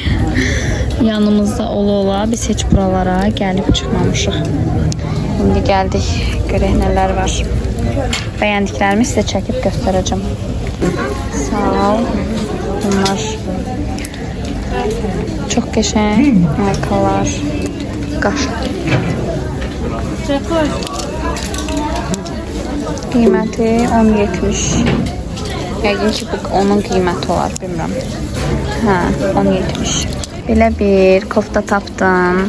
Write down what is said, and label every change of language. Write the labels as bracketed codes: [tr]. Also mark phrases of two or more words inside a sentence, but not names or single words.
[tr] Yanımızda ola biz hiç buralara gelip çıkmamışıq. Şimdi geldik. Görək neler var. Beğendiklerimi size çekip göstereceğim. Sağ ol. Bunlar çok geçen markalar. [az] Qaşıq. Qiyməti 10.70. Yəqin ki bu onun qiyməti olar, bilmirəm. Hə, 10.70. Belə bir kofta tapdım.